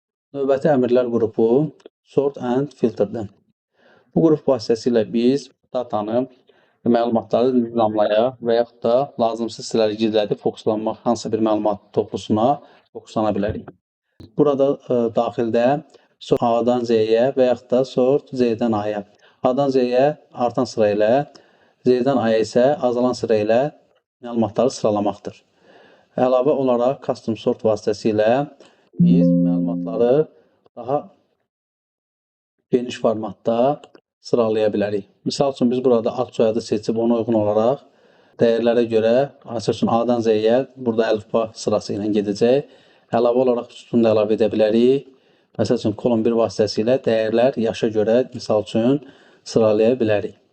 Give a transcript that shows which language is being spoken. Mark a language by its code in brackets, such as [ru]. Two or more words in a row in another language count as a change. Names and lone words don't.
[az] Növbəti əmrlər qrupu [en] sort and filterdir. [az] Bu qrup vasitəsilə biz datanı, məlumatları nizamlaya və yaxud da lazımsız hissələri gizlədib fokuslanmaq hansısa bir məlumat toplusuna fokuslana bilərik. Burada daxildə sort A-dan Z-yə və yaxud da sort Z-dən A-ya. A-dan Z-yə artan sıra ilə, Z-dən A-ya isə azalan sıra ilə məlumatları sıralamaqdır. Əlavə olaraq [en] custom sort [az] vasitəsilə biz məlumatları daha geniş formatda sıralaya bilərik. Misal üçün biz burada ad soyadı seçib ona uyğun olaraq dəyərlərə görə, məsəl üçün A-dan Z-yə burada əlifba sırası ilə gedəcək. Əlavə olaraq sütun da əlavə edə bilərik. Məsəl üçün kolon 1 vasitəsilə dəyərlər yaşa görə, misal üçün sıralaya bilərik.